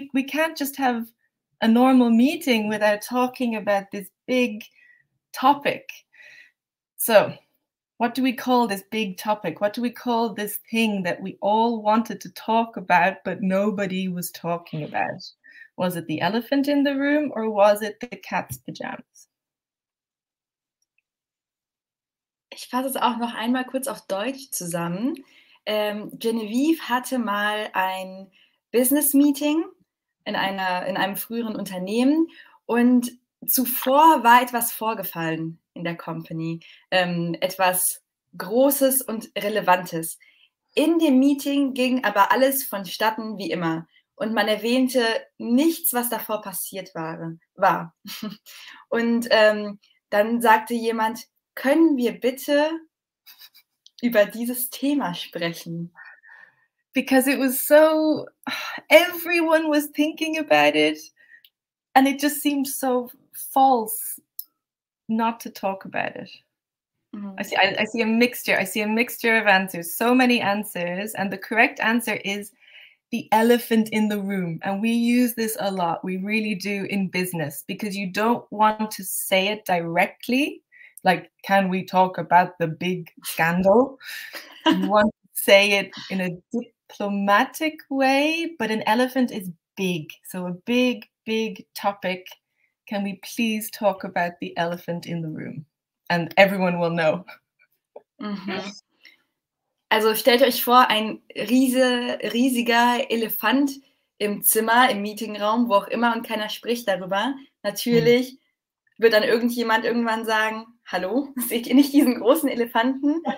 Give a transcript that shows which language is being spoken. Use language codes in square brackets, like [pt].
[en] We can't just have a normal meeting without talking about this big topic. So what do we call this big topic? What do we call this thing that we all wanted to talk about, but nobody was talking about? Was it the elephant in the room or was it the cat's pajamas? [de] Ich fasse es auch noch einmal kurz auf Deutsch zusammen. Genevieve hatte mal ein Business-Meeting in einem früheren Unternehmen und zuvor war etwas vorgefallen in der Company, etwas Großes und Relevantes. In dem Meeting ging aber alles vonstatten wie immer und man erwähnte nichts, was davor passiert war. Und dann sagte jemand, können wir bitte über dieses Thema sprechen? [en] Because it was so, everyone was thinking about it and it just seemed so false not to talk about it. I see a mixture. I see a mixture of answers, so many answers, and the correct answer is the elephant in the room. And we use this a lot. We really do in business because you don't want to say it directly. Like, can we talk about the big scandal? You want to say it in a diplomatic way, but an elephant is big. So a big topic. Can we please talk about the elephant in the room? And everyone will know. [de] Also stellt euch vor, ein riesiger Elefant im Zimmer, im Meetingraum, wo auch immer und keiner spricht darüber. Natürlich wird dann irgendjemand irgendwann sagen, hallo, seht ihr nicht diesen großen Elefanten?